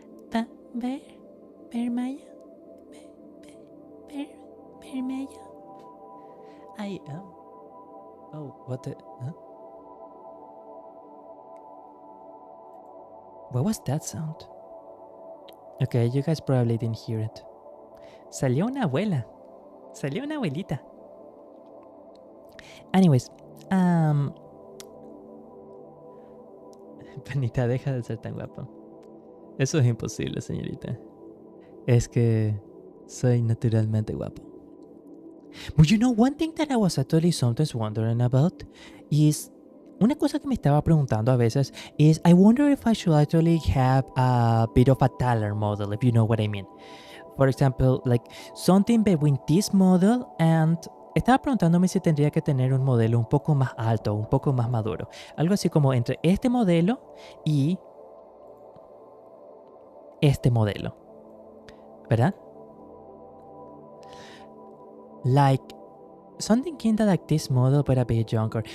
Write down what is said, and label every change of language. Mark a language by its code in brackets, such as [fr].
[en] Bear Maya? Bear Maya? I am. Oh, what the? Huh? What was that sound? Okay, you guys probably didn't hear it. [es] Salió una abuela. Salió una abuelita. Anyways, Panita, deja de ser tan guapo. Eso es imposible, señorita. Es que soy naturalmente guapo. [en] But you know, one thing that I was actually sometimes wondering about is... [es] Una cosa que me estaba preguntando a veces [en] is I wonder if I should actually have a bit of a taller model, if you know what I mean. For example, like something between this model and... [es] Estaba preguntándome si tendría que tener un modelo un poco más alto, un poco más maduro. Algo así como entre este modelo y este modelo. ¿Verdad? [en] Like something kinda like this model but a bit younger.